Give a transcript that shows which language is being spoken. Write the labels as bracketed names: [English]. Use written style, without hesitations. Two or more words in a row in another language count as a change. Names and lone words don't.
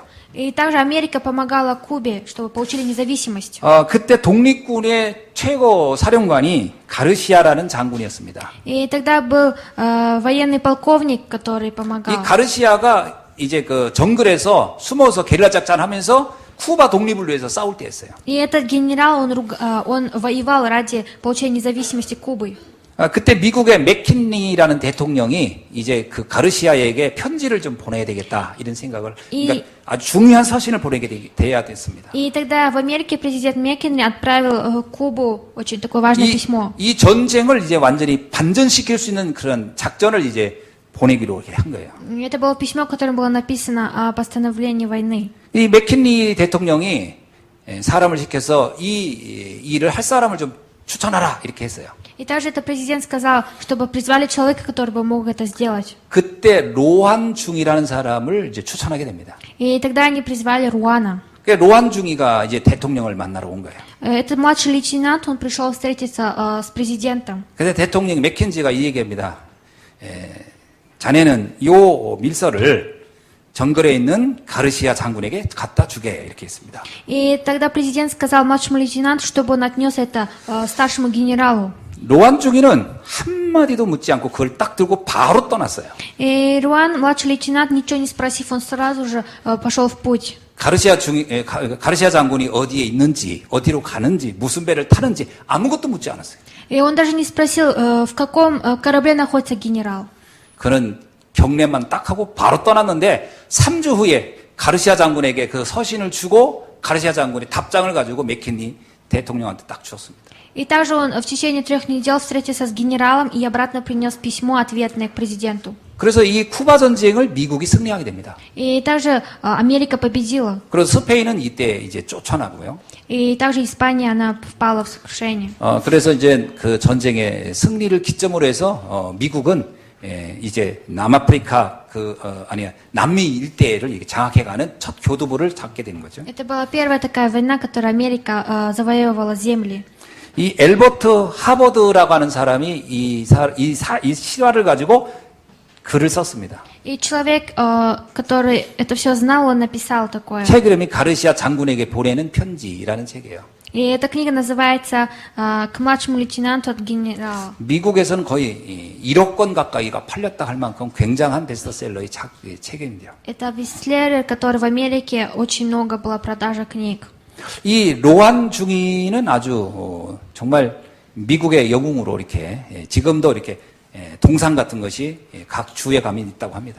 [Russian] И также Америка помогала Кубе, чтобы получили независимость. [Korean] 그때 독립군의 최고 사령관이 가르시아라는 장군이었습니다. [Russian] И тогда был военный полковник, который 이 помогал. [Korean] 가르시아가 이제 그 정글에서 숨어서 게릴라 작전하면서 쿠바 독립을 위해서 싸울 때였어요. [Russian] И этот генерал, он воевал ради получения независимости Кубы. [Korean] 그때 미국의 맥킨리라는 대통령이 이제 그 가르시아에게 편지를 좀 보내야 되겠다 이런 생각을 그러니까 아주 중요한 서신을 보내게 돼야 됐습니다. [Russian] И тогда в Америке президент Маккинли отправил Кубу очень такое важное письмо. [Korean] 이 전쟁을 이제 완전히 반전시킬 수 있는 그런 작전을 이제 보내기로 이렇게 한 거예요. [Russian] Это было письмо, в котором было написано о постановлении войны. [Korean] 이 맥킨리 대통령이 사람을 시켜서 이 일을 할 사람을 좀 추천하라 이렇게 했어요. [Russian] И также этот президент сказал, чтобы призвали человека, который бы мог это сделать. [Korean] 그때 로한 중이라는 사람을 이제 추천하게 됩니다. [Russian] И тогда они призвали Руана. [Korean] 로한 중이가 이제 대통령을 만나러 온 거예요. [Russian] Этот младший лейтенант, он пришел встретиться с президентом. [Korean] 그래서 대통령 맥켄지가 이 얘기합니다. 자네는 요 밀서를 정글에 있는 가르시아 장군에게 갖다 주게 이렇게 했습니다. [Russian] И тогда президент сказал младшему лейтенанту, чтобы он отнес это старшему генералу. [Korean] 로한 중이는 한마디도 묻지 않고 그걸 딱 들고 바로 떠났어요. [Russian] И Руан, младший лейтенант, ничего не спросив, он сразу же пошел в путь. [Korean] 가르시아 장군이 어디에 있는지, 어디로 가는지, 무슨 배를 타는지 아무것도 묻지 않았어요. [Russian] И он даже не спросил, в каком корабле находится генерал. [Korean] 그는 경례만 딱 하고 바로 떠났는데 3주 후에 가르시아 장군에게 그 서신을 주고 가르시아 장군이 답장을 가지고 맥킨리 대통령한테 딱 주었습니다. [Russian] И также он в течение 3 недель встретился с генералом и обратно принес письмо ответное к президенту. [Korean] 그래서 이 쿠바 전쟁을 미국이 승리하게 됩니다. [Russian] И также Америка победила. [Korean] 그래서 스페인은 이때 이제 쫓아나고요. [Russian] И также Испания, она впала в сокрушение. [Korean] 그래서 이제 그 전쟁의 승리를 기점으로 해서 미국은 이제 남아프리카 남미 일대를 이렇게 장악해가는 첫 교두보를 잡게 되는 거죠. [Russian] Это была первая такая война, которой Америка завоевывала земли. [Korean] 이 엘버트 하버드라고 하는 사람이 이 실화를 가지고 글을 썼습니다. [Russian] И человек, который это все знал, он написал такое. [Korean] 책 이름이 가르시아 장군에게 보내는 편지라는 책이에요. [Russian] И эта книга называется «К младшему лейтенанту от генерала». [Korean] 미국에서는 거의 1억 권 가까이가 팔렸다 할 만큼 굉장한 베스트셀러의 책입니다. [Russian] Это бестселлер, который в Америке очень много было продажа книг. [Korean] 이 로한 중위는 아주 정말 미국의 영웅으로 이렇게 지금도 이렇게 동상 같은 것이 각 주에 가면 있다고 합니다.